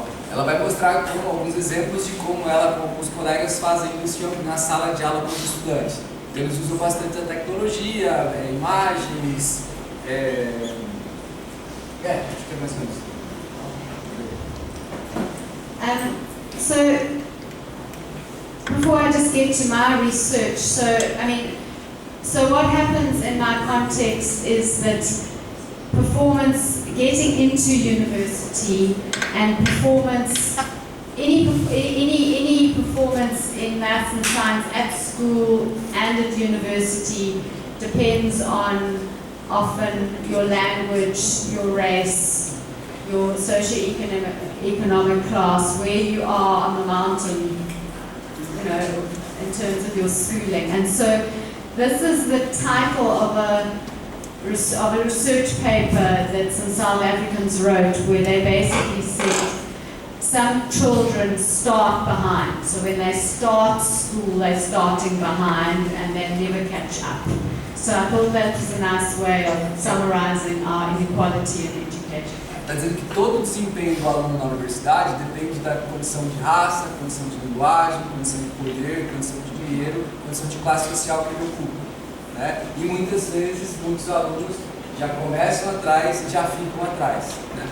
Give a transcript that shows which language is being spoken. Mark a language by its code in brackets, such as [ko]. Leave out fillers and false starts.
[pt] Ela vai mostrar alguns exemplos de como ela com alguns colegas fazem isso na sala de aula com os estudantes. Eles usam bastante a tecnologia, imagens, acho que é mais ou menos. [en] So before I just get to my research, so what happens in my context is that performance, getting into university and performance, any performance in maths and science at school and at university depends on often your language, your race, your socio-economic class, where you are on the mountain, in terms of your schooling. And so this is the title of a research paper that some South Africans wrote, where they basically said some children start behind. So when they start school, they're starting behind and they never catch up. So I thought that was a nice way of summarizing our inequality in education. [pt] Está dizendo que todo o desempenho do aluno na universidade depende da condição de raça, condição de linguagem, condição de poder, condição de dinheiro, condição de classe social que ele ocupa, né? E muitas vezes, muitos alunos já começam atrás e já ficam atrás, né?